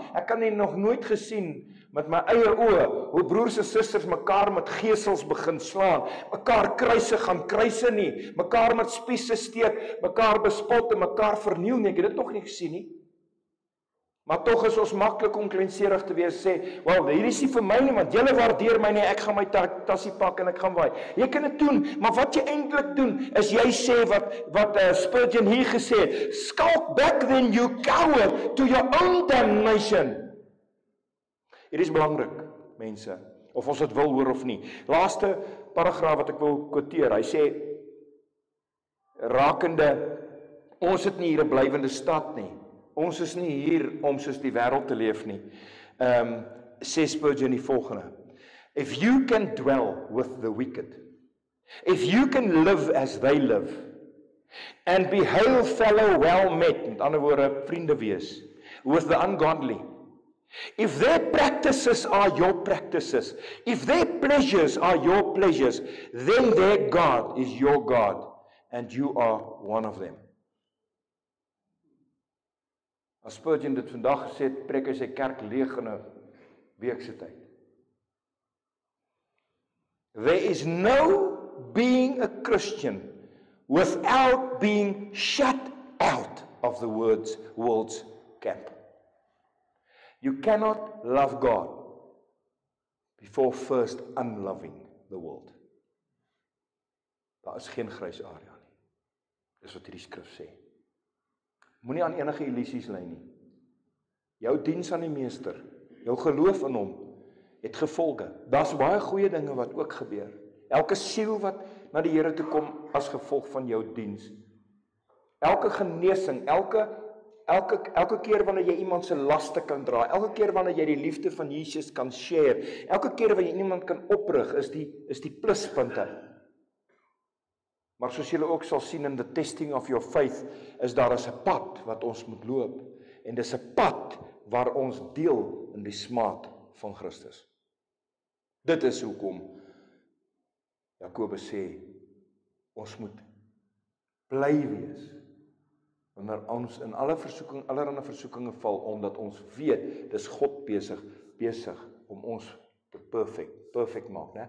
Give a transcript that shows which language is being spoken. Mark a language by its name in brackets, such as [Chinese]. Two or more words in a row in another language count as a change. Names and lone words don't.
[Afrikaans] Ek kan nie nog nooit gesien met my eie oë hoe broers en susters mekaar met gesels begin slaan, mekaar kruise gaan kruise nie, mekaar met spiese steek, mekaar bespot en mekaar verniel nie. Ek het dit nog nie gesien nie. Maar tog is ons maklik om kleinserig te wees, sê, wel, hierdie is nie vir my nie, want julle waardeer my nie, ek gaan my tassie pak en ek gaan waai. Jy kan dit doen, maar wat jy eintlik doen, is jy sê wat Spurgeon hier gesê het, [English] skulk back then you coward to your own damnation. [Afrikaans] Hier is belangrik, mense, of ons dit wil hoor of nie. Laaste paragraaf wat ek wil quoteer, hy sê, rakende, ons het nie hier 'n blywende stad nie. Ons is nie hier om soos die wêreld te leef nie. Sê Spurgeon die volgende. [English] If you can dwell with the wicked, if you can live as they live, and be hail fellow well met, [Afrikaans] met ander woorde, vriende wees, [English] with the ungodly, if their practices are your practices, if their pleasures are your pleasures, then their God is your God, and you are one of them. [Afrikaans] As Spurgeon dit vandag gesê het, preek hy sy kerk leeg in 'n week se tyd. [English] There is no being a Christian without being shut out of the world's camp. You cannot love God before first unloving the world. [Afrikaans] Daar is geen grys area nie. Dis wat hierdie skrif sê. Moenie aan enige illusies lei nie. Jou diens aan die meester, jou geloof in hom, het gevolge. Daar's baie goeie dinge wat ook gebeur. Elke siel wat na die Here toe kom as gevolg van jou diens. Elke genesing, elke keer wanneer jy iemand se laste kan dra, elke keer wanneer jy die liefde van Jesus kan share, elke keer wanneer jy iemand kan oprig, is die pluspunte. Maar soos julle ook sal sien [English] in the testing of your faith, [Afrikaans] is daar 'n pad wat ons moet loop. En dis 'n pad waar ons deel in die smaak van Christus. Dit is hoekom Jakobus sê, ons moet bly wees wanneer ons in allerlei versoekinge val, omdat ons weet, dis God besig om ons te perfect maak, né?